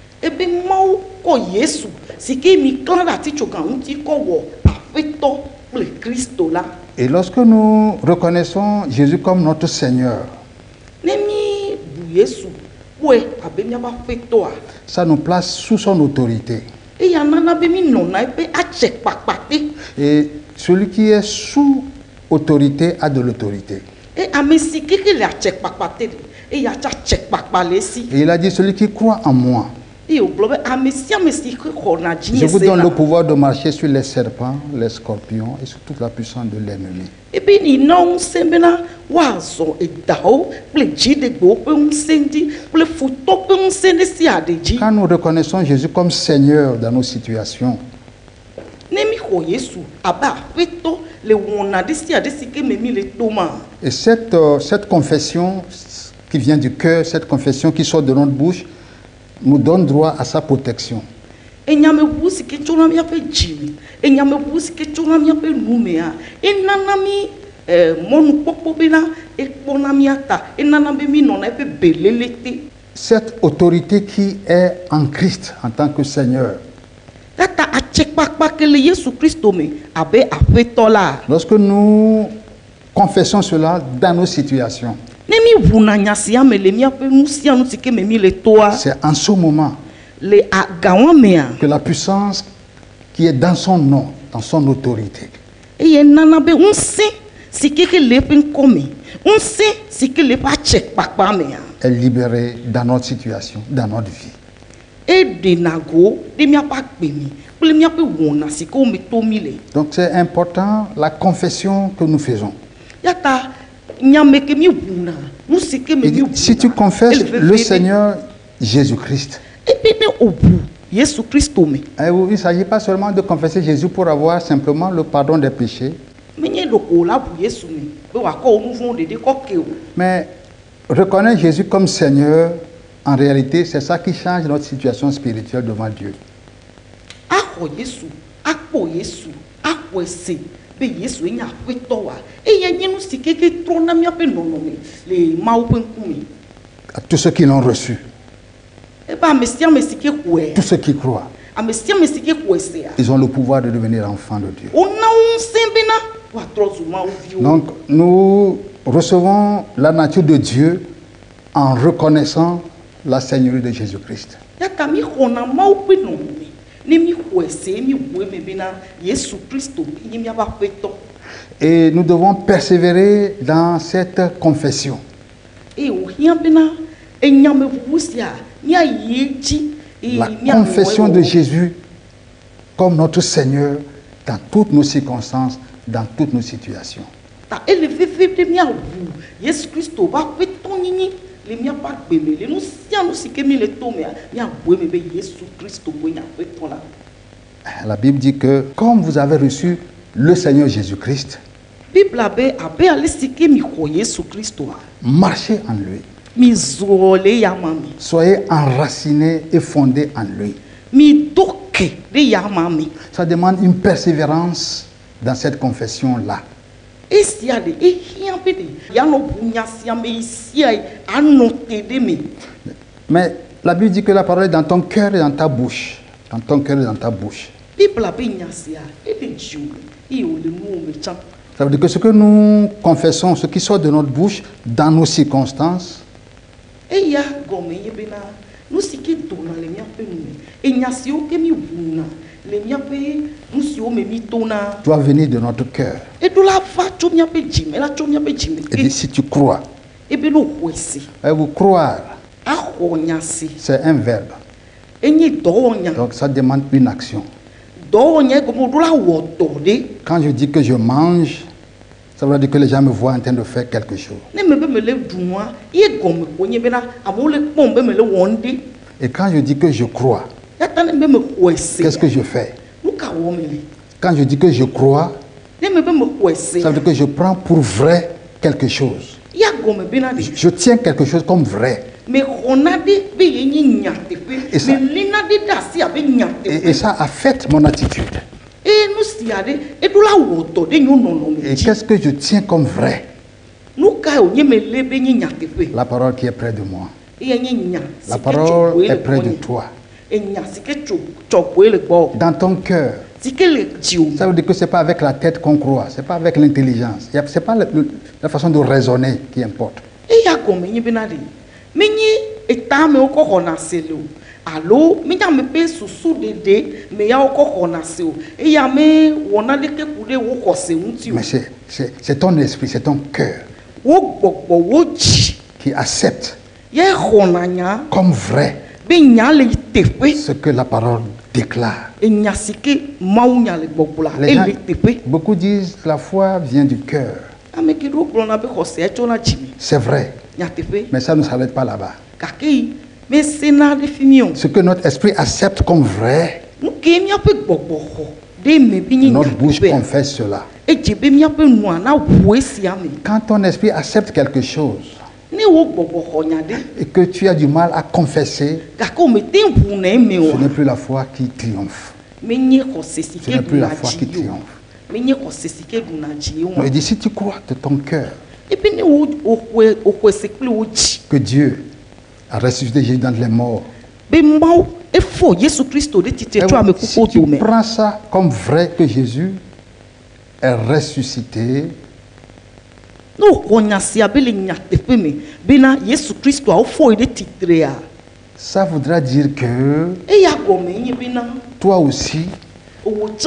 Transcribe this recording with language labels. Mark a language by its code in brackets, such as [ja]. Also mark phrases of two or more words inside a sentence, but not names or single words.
[fr] Et lorsque nous reconnaissons Jésus comme notre Seigneur, ça nous place sous son autorité. Et celui qui est sous autorité a de l'autorité. [ee] eya tsa tse kpakpa le esi. [fr] Et il a dit, celui qui croit en moi, [ee] Eye wògblɔ be ame sia ame si ke xɔna dzi [fr] je [ee] nye [fr] vous se donne la. le pouvoir de marcher sur les serpents, les scorpions et sur toute la puissance de l'ennemi. [ee] Ebe ni na ŋusẽ bena woazɔ edawo kple dziɖegbewo ƒe ŋusẽ dzi kple futɔ ƒe ŋusẽ ɖe sia ɖe dzi. [fr] Quand nous reconnaissons Jésus comme Seigneur dans nos situations, [ee] Ne mi xɔ Yesu abe aƒetɔ le wɔna ɖe sia ɖe si ke me mi le to ma. [fr] et cette confession qui vient du cœur, cette confession qui sort de notre bouche, nous donne droit à sa protection. [ee] Enyameʋu si ke tso na míaƒe dzime, enyameʋu si ke tso na míaƒe numea, enana mi mɔnukpɔkpɔ bena ekpɔna mía ta, enana be mi nɔna eƒe belele te. [fr] Cette autorité qui est en Christ en tant que Seigneur, [ee] Tata atsekpakpa ke le Yesu Kristo me abe aƒetɔ la. [fr] lorsque nous confessons cela dans nos situations, [ee] Ne mi ʋuna nya sia me le míaƒe nu sia nu si ke me mi le toa, [fr] c'est en ce moment [ee] le agawã mea, [fr] que la puissance qui est dans son nom, dans son autorité, [ee] eye nana be ŋusẽ si ke le eƒe ŋkɔme, ŋusẽ si ke le eƒe atsekpakpa mea, [fr] est libérée dans notre situation, dans notre vie. [ee] eɖena go ɖe míaƒe agbeme kple míaƒe wɔna si ke wome to mi le. [fr] Donc c'est important la confession que nous faisons. [ee] Yata nyame ke mi ʋuna, nu si ke me [fr] Il [ee] mi [fr] dit, si tu confesses [ee] ele le veve [fr] Seigneur Jésus-Christ, [ee] ebe ne oʋu Yesu Kristo me. [fr] il ne s'agit pas seulement de confesser Jésus pour avoir simplement le pardon des péchés, [ee] Menye ɖoko la ʋu Yesu me be wòakɔ wo nu vɔ̃wo ɖeɖe kɔ ke o. [fr] mais reconnaître Jésus comme Seigneur, en réalité, c'est ça qui change notre situation spirituelle devant Dieu. [ee] Axɔ Yesu, akpɔ Yesu, axɔe se be Yesu nye aƒetɔ wa, eye nye nu si ke trɔna míaƒe nɔnɔme le Mawu ƒe ŋkume. [fr] À tous ceux qui l'ont reçu, [ee] Ebe ame sia ame si ke xɔe, [fr] tous ceux qui croient, [ee] ame sia ame si ke xɔe sea, [fr] ils ont le pouvoir de devenir enfants de Dieu. [ee] wona wo ŋusẽ bena woatrɔ zu Mawu viwo. [fr] Donc, nous recevons la nature de Dieu en reconnaissant la Seigneurie de Jésus-Christ. [ee] Yaka mi xɔna Mawu ƒe nɔnɔme, ne mi xɔe se mi ʋu eme bena Yesu Kristo nye míaƒe aƒetɔ. [fr] Et nous devons persévérer dans cette confession. [ee] Eye wòhiã bena enyameʋuʋu sia míayi edzi eye [fr] La [ee] míanɔ [fr] confession [ee] ewɔ. [fr] de Jésus comme notre Seigneur dans toutes nos circonstances, dans toutes nos situations. [ee] Ta ele veve be míaʋu Yesu Kristo ƒe aƒetɔnyinyi le míaƒe agbeme le nu sia nu si ke mi le to mea míaʋu eme be Yesu Kristo woe nye aƒetɔ la. [fr] La Bible dit que comme vous avez reçu le Seigneur Jésus-Christ, [ee] Bibla be abe ale si ke mi xɔ Yesu Kristoa, [fr] marchez en lui. [ee] mi zɔ le yama me, [fr] Soyez enracinés et fondés en lui. [ee] mi do ke ɖe yama me. [fr] Ça demande une persévérance dans cette confession-là. [ee] Esia de ehiã be de yanɔ ʋu nya sia me yi sia yi anɔ te ɖe me. [fr] Mais la Bible dit que la parole est dans ton cœur et dans ta bouche. Dans ton cœur et dans ta bouche. [ee] Bibla be nya sia ele dziwo me eye wòle nuwo me tsã. [fr] Ça veut dire que ce que nous confessons, ce qui sort de notre bouche, dans nos circonstances, [ee] Eya gɔme ye bena nu si ke dona le míaƒe nu me, enya siwo ke mi ʋuna le míaƒe nu siwo me mi tona, [fr] doit venir de notre cœur. [ee] eɖo la va tso míaƒe dzime la tso míaƒe dzime [fr] Et dit, [ee] ke. [fr] si tu crois, [ee] Ebe ne wòxɔe se, [fr] et vous croire, [ee] axɔ nya se, [fr] c'est un verbe. [ee] enye dɔwɔnya. [fr] Donc ça demande une action. [ee] Dɔwɔnya egɔme ɖo la wɔ dɔ ɖe. [fr] Quand je dis que je mange, ça veut dire que les gens me voient en train de faire quelque chose. [ee] Ne me be me le ɖu nua, ye gɔme ko nye bena amewo le kpɔm be me le wɔm ɖe. [fr] Et quand je dis que je crois, [ee] Yata ne be me xɔe se, [fr] qu'est-ce que je fais? [ee] nu ka wɔm le? [fr] Quand je dis que je crois, [ee] Ne me be me xɔe se, [fr] ça veut dire que je prends pour vrai quelque chose. [ee] ya gɔme bena de. [fr] Je tiens quelque chose comme vrai. [ee] Me xɔna ɖe be ye nye nyateƒe, [fr] Et ça- [ee] me lina ɖe ɖe asi abe [fr] Et [ee] nyateƒe. [fr] ça affecte mon attitude. [ee] Eye nu sia ɖe eɖo la wɔ dɔ ɖe nyo nɔnɔme [fr] Et [ee] dzi. [fr] qu'est-ce que je tiens comme vrai? [ee] Nu ka wònye me le be nye nyateƒe? [fr] La parole qui est près de moi. [ee] Eye nye nya si [fr] La [ee] ke tso [fr] parole [ee] goe le [fr] est près de [ee] gbɔnye. [fr] toi. [ee] Enya si ke tso goe le gbɔ. [fr] Dans ton cœur. [ee] Si ke le dziwo [fr] Ça [ee] me. [fr] veut dire que ce n'est pas avec la tête qu'on croit, ce n'est pas avec l'intelligence. Ce n'est pas la façon de raisonner qui importe. [ee] Eya gɔme nye bena de menye etamewo kɔ xɔna se le o alo menye ame ƒe susu ɖeɖe me ya wokɔ xɔna se o eye ame wɔna ɖeke ku ɖe wo xɔse ŋuti o. [fr] Mais c'est ton esprit, c'est ton cœur [ee] Wo gbɔgbɔ wo dzi [fr] qui accepte [ee] ye xɔna nya [fr] comme vrai [ee] be nya le teƒe [fr] ce que la parole déclare. [ee] enya si ke mawu nya le gbɔgblɔ la [fr] Les gens, [ee] ele teƒe [fr] beaucoup disent que la foi vient du cœur. [ee] ame geɖewo gblɔna be xɔse tsona dzime [fr] C'est vrai, [ee] nyateƒe [fr] mais ça ne s'arrête pas là-bas. [ee] gake mesena ɖe fi mi o [fr] Ce que notre esprit accepte comme vrai, [ee] nu ke míaƒe gbɔgbɔ xɔ ɖe me be nye [fr] notre bouche [ee] nyateƒea [fr] confesse cela. [ee] edze be míaƒe nua na ʋu esia me [fr] Quand ton esprit accepte quelque chose [ee] ne wo gbɔgbɔ xɔ nya ɖe [fr] et que tu as du mal à confesser, [ee] gake o mete ʋu na eme [fr] ce [ee] o [fr] n'est plus la foi qui triomphe. [ee] menye xɔse si [fr] Ce [ee] ke [fr] n'est plus la [ee] ɖuna [fr] foi qui [ee] dzi o [fr] triomphe. [ee] menye xɔse si ke ɖuna dzi o [fr] Il dit, si tu crois de ton cœur [ee] ebe ne woxɔe se kple wo dzi [fr] que Dieu a ressuscité Jésus dans les morts, [ee] be mawu efɔ yesu kristo ɖe titre tso ame [fr] si [ee] kukuwo [fr] tu [ee] dome [fr] prends ça comme vrai que Jésus est ressuscité, [ee] ne woxɔ nya sia be le nyateƒe me bena yesu kristoa wofɔe ɖe titrea [fr] ça voudra dire que [ee] eya gɔme nye bena [fr] toi aussi, [ee] wotsã